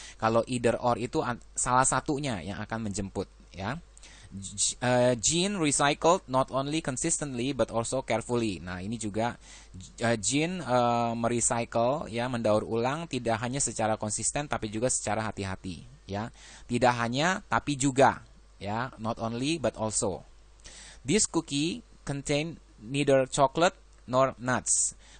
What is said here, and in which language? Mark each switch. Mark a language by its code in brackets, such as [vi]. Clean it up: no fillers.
[id] Kalau either or itu salah satunya yang akan menjemput ya. [en] Jean recycled not only consistently but also carefully. [id] Nah, ini juga Jean merecycle ya, mendaur ulang tidak hanya secara konsisten tapi juga secara hati-hati ya. Tidak hanya tapi juga ya, [en] not only but also. This cookie contain neither chocolate nor nuts.